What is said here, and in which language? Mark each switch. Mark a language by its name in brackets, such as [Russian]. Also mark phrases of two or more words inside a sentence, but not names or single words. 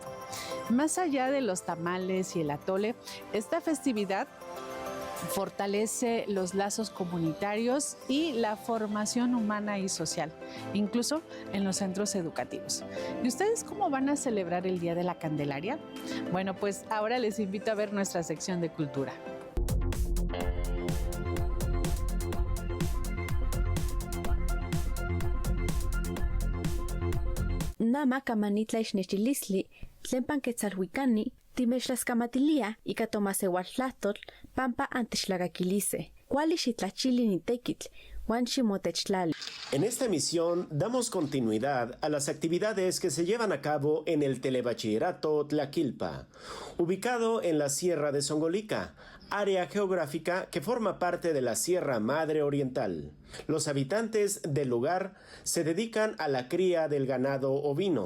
[Spanish] Más allá de los tamales y el atole, esta festividad fortalece los lazos comunitarios y la formación humana y social, incluso en los centros educativos. ¿Y ustedes cómo van a celebrar el Día de la Candelaria? Bueno, pues ahora les invito a ver nuestra sección de cultura. [Nahuatl languages] Nama kamanitla ixnechilisli, tlempan quetzalhuicani, timexlaskamatilia ika tomaseualtlahtol, pampa antexlagaquilise, cuali xitlachili nitekitl, wan ximotechlali. [Spanish] En esta emisión damos continuidad a las actividades que se llevan a cabo en el Telebachillerato Tlaquilpa, ubicado en la Sierra de Zongolica, área geográfica que forma parte de la Sierra Madre Oriental. Los habitantes del lugar se dedican a la cría del ganado ovino.